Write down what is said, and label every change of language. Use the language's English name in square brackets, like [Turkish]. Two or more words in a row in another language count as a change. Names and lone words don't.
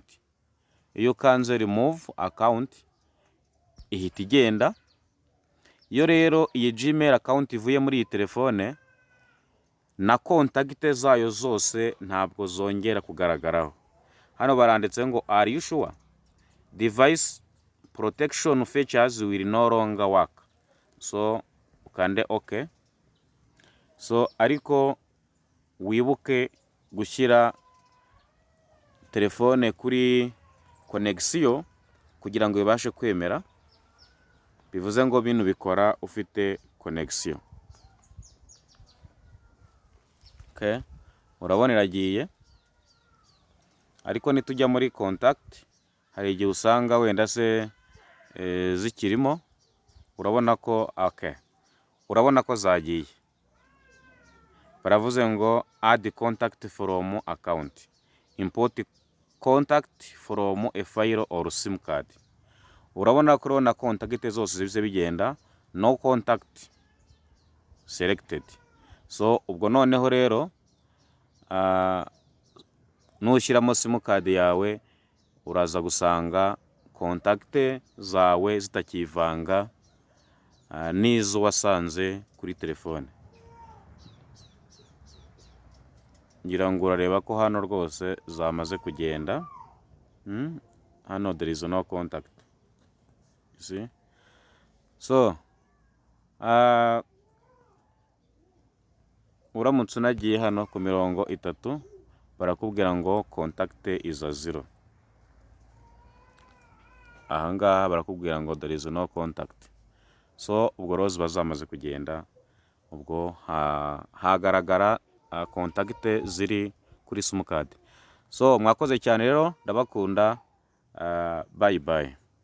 [Kinyarwanda] Iyo ukanze [English] remove account [Kinyarwanda] ihita igenda. Iyo rero iyi Gmail account ivuye muri iyi telefone, na kontakite zayo zose ntabwo zongera kugaragaraho. Hano baranditse ngo [English] are you sure device protection features will no longer work. [Kinyarwanda] So ukande okay. So ariko wibuke gushyira telefone kuri connection kugira ngo ibashe kwemera. Bivuze ngo bino bikora ufite connection. Okay? Urabona iragiye. Ariko nitujya muri contact, hari igihe usanga wenda se zikirimo. Urabona ko okay. Urabona ko zagiye. Baravuze ngo [English] add contact from account, import contact from a file or sim card. [Kinyarwanda] Urabona ko na kontakite zose zize bigenda, [English] no contact selected. [Kinyarwanda] So ubwo noneho rero nushyiramo simukadi yawe uraza gusanga kontakite zawe zitakivanga n'izo wasanze kuri telefone. Ngira ngo urareba ko hano rwose zamaze kugenda. Hano [English] there is no contact. You see? [Kinyarwanda] So uramutse unagiye hano ku mirongo 3 barakubwira ngo [English] contact is a 0. [Kinyarwanda] Ahangaha barakubwira ngo [English] there is no contact. [Kinyarwanda] So ubwo rose bazamaze kugenda, ubwo hagaragara kontakite ziri kuri simukadi. So mwakoze cyane rero, ndabakunda. [English] Bye bye.